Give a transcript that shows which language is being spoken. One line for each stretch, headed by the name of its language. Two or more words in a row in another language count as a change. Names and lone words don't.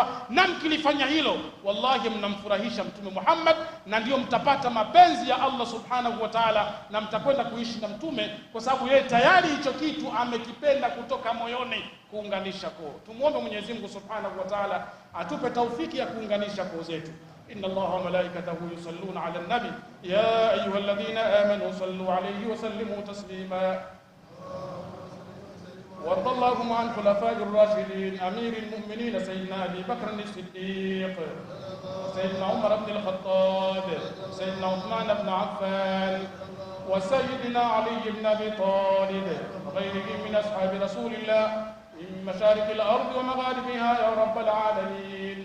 Swahili: Na mkilifanya hilo, wallahi mnamfurahisha Mtume Muhammad, na ndio mtapata mapenzi ya Allah
Arabic: سبحانه وتعالى,
Swahili: na mtakwenda kuishi na Mtume, kwa sababu yeye tayari hicho kitu amekipenda kutoka moyoni, kuunganisha koo. Tumuombe Mwenyezi Mungu
Arabic: سبحانه وتعالى
Swahili: atupe taufiki ya kuunganisha koo zetu.
Arabic: إن الله وملائكته يصلون على النبي يا أيها الذين آمنوا صلوا عليه وسلموا تسليما. وارض اللهم عن خلفاء الراشدين أمير المؤمنين سيدنا أبي بكر الصديق، سيدنا عمر بن الخطاب، سيدنا عثمان بن عفان، وسيدنا علي بن أبي طالب، وغيرهم من أصحاب رسول الله من مشارق الأرض ومغاربها يا رب العالمين.